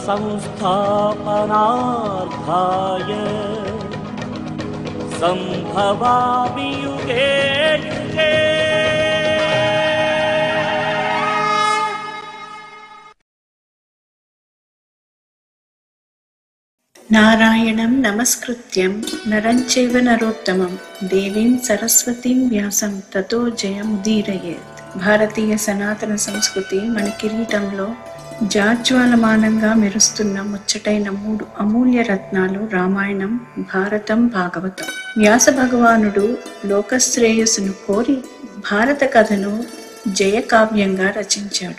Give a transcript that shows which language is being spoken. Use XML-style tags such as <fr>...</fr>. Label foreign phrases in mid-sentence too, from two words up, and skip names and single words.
<sa>संस्थापनार्थाय संभवामि युगे युगे। నారాయణం నమస్కృత్యం నరం చైవ నరోత్తమం దేవీం సరస్వతీం వ్యాసం తతో జయముదీరయేత్.</sa> <te>భారతీయ సనాతన సంస్కృతి మన కిరీటంలో జాజ్వాలమానంగా మెరుస్తున్న ముచ్చటైన 3 అమూల్య రత్నాలు రామాయణం, భారతం, భాగవతం. వ్యాస భగవానుడు లోకశ్రేయస్సును కోరి భారత కథను జయకావ్యంగా రచించాడు.</te>